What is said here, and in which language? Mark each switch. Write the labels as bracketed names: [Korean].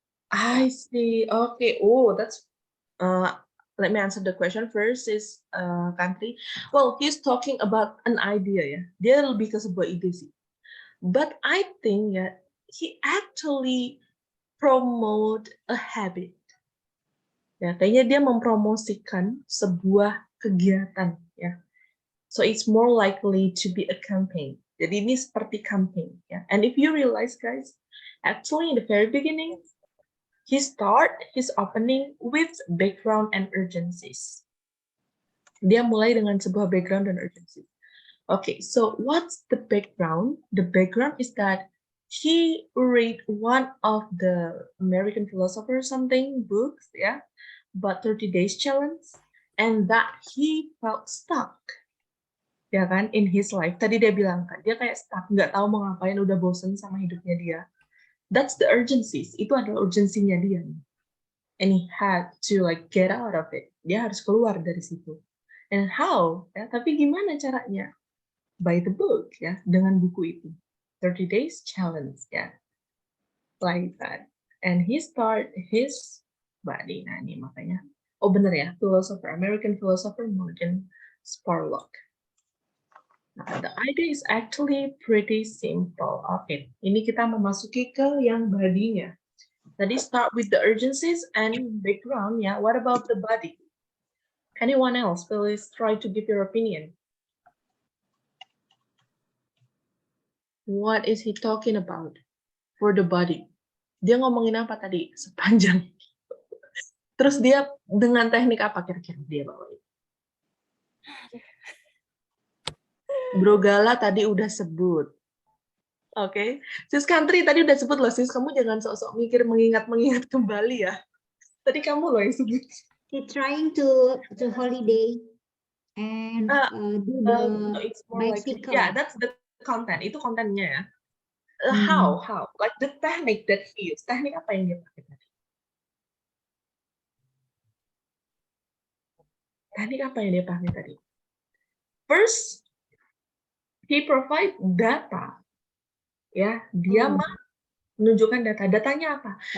[English] I see. Okay. Oh, that's. Let me answer the question first. Is country? Well, he's talking about an idea ya. [Indonesian] Dia lebih ke sebuah ide sih. [English] But I think he actually promote a habit. [Indonesian] Ya, kayaknya dia mempromosikan sebuah kegiatan ya. [English] So it's more likely to be a campaign. [Indonesian] Jadi ini seperti campaign ya. [English] And if you realize guys, actually in the very beginning, he start his opening with background and urgencies. [Indonesian] Dia mulai dengan sebuah background dan urgency. [English] Okay, so what's the background? The background is that he read one of the American philosopher something books, but 30 days challenge, and that he felt stuck, [Indonesian] ya kan, [English] in his life. [Indonesian] Tadi dia bilang kan, dia kayak stuck, nggak tahu mau ngapain, udah bosen sama hidupnya dia. [English] That's the urgencies. [Indonesian] Itu adalah urgensinya dia. [English] And he had to like get out of it. [Indonesian] Dia harus keluar dari situ. [English] And how? [Indonesian] Ya, tapi gimana caranya? [English] By the book, ya, [Indonesian] dengan buku itu. [English] 30 days challenge, ya. Like that. And he start his body. [Indonesian] Nah, ini makanya. [English] Oh, [Indonesian] bener ya, [English] philosopher, American philosopher Morgan Spurlock. Nah, the idea is actually pretty simple. [Indonesian] Okay, ini kita memasuki ke yang body-nya. [English] Tadi start with the urgencies and background, ya. What about the body? Anyone else? Please try to give your opinion. What is he talking about for the body? [Indonesian] Dia ngomongin apa tadi sepanjang. Terus dia dengan teknik apa kira-kira dia bawain? Bro Gala tadi udah sebut. Oke. Sis Country tadi udah sebut loh, sis. Kamu jangan sok-sok mikir mengingat-mengingat kembali ya. Tadi kamu loh yang sebut. [English] He trying to holiday and do the No, it's more like, bicycle. yeah, that's the content. [Indonesian] Itu kontennya ya. Hmm. [English] How? Like the technique that he used. [Indonesian] Teknik apa yang dia pakai tadi? Teknik apa yang dia pakai tadi? [English] First, he provide data. [Indonesian] Ya, dia menunjukkan data. Datanya apa?